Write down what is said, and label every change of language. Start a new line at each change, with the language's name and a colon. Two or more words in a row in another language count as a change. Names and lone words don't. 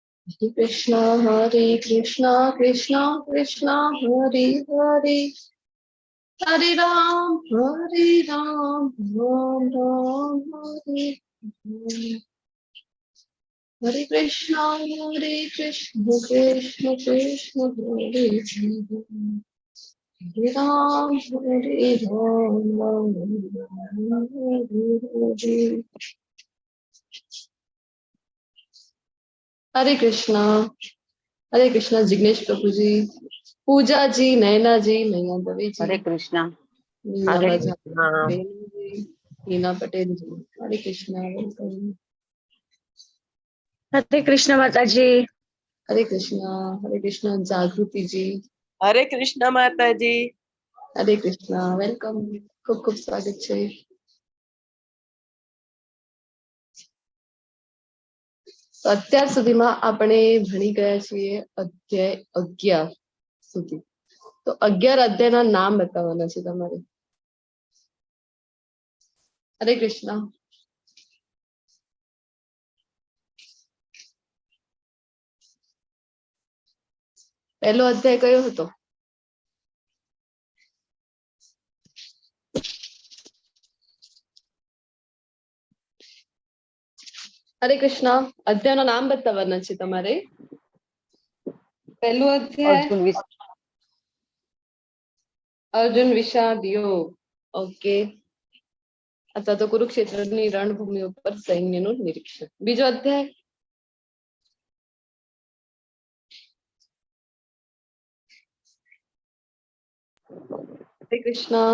Hindi: Hare Krishna, Krishna Krishna, Hare Hare, Hare Ram, Ram Ram, Hare Hare. Hare Krishna, Krishna Krishna, Hare Hare, Hare Ram, Ram Hare Hare. हरे कृष्णा जिग्नेश प्रभु जी, पूजा जी, नैना जी, नैना दवे जी, हरे कृष्णा, हीना पटेल जी, हरे कृष्णा, वेलकम। हरे कृष्णा माता जी। हरे कृष्णा जागृति जी, हरे कृष्णा माता जी। हरे कृष्णा, वेलकम,
Gujarati: ખૂબ ખૂબ સ્વાગત છે। અત્યાર સુધીમાં આપણે ભણી ગયા છીએ અધ્યાય 11 સુધી। તો 11 અધ્યાયના નામ બતાવવાના છે તમારે। હરે કૃષ્ણ। પહેલો અધ્યાય કયો હતો? हरे कृष्णा, अध्यायનું નામ બતાવવાના છે તમારે। પહેલું અધ્યાય અર્જુન વિષાદ યોગ, ઓકે, અથવા તો કુરુક્ષેત્રની રણભૂમિ ઉપર સૈન્યનું નિરીક્ષણ। બીજો અધ્યાય હરે કૃષ્ણ।